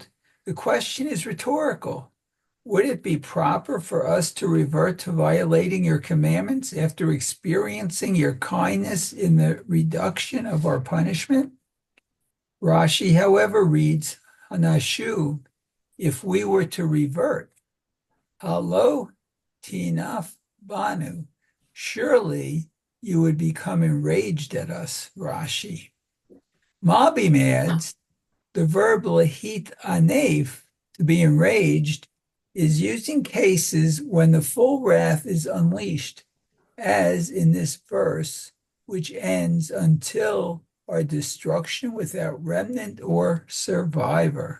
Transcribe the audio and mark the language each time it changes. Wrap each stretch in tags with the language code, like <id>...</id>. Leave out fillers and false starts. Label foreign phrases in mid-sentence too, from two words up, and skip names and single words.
<en>The question is rhetorical. Would it be proper for us to revert to violating your commandments after experiencing your kindness in the reduction of our punishment? Rashi, however, reads, Hanashuv, if we were to revert.</en> <he>הלא תאנף בנו,</he> <en>surely you would become enraged at us, Rashi. Malbim adds, the verb</en> <he>להתאנף,</he> <en>to be enraged, is used in cases when the full wrath is unleashed, as in this verse, which ends until our destruction without remnant or survivor.</en>